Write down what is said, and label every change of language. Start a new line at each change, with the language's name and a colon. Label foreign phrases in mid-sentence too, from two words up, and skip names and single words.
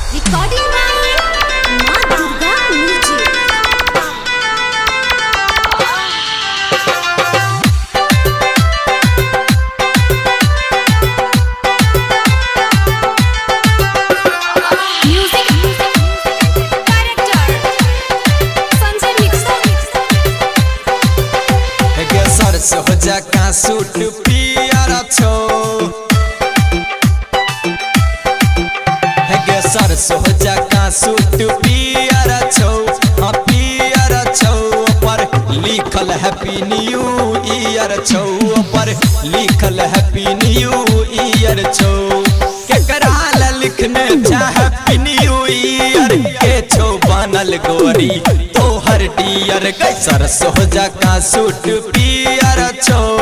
English: Recording by Ma Durga Music. Music Director Sanjay Mixer.
Maithili: के सरस हो जा का सूट पियर छो के सरस हो जा का सूट पियर छो हाँ पियर छो पर लिखल
English: Happy New Year
Maithili: छो पर लिखल
English: Happy New Year
Maithili: छो केकरा ला लिखने चाह
English: Happy New Year
Maithili: के छो बनल गोरी तोहर डियर के सरस हो जा का सूट पियर छो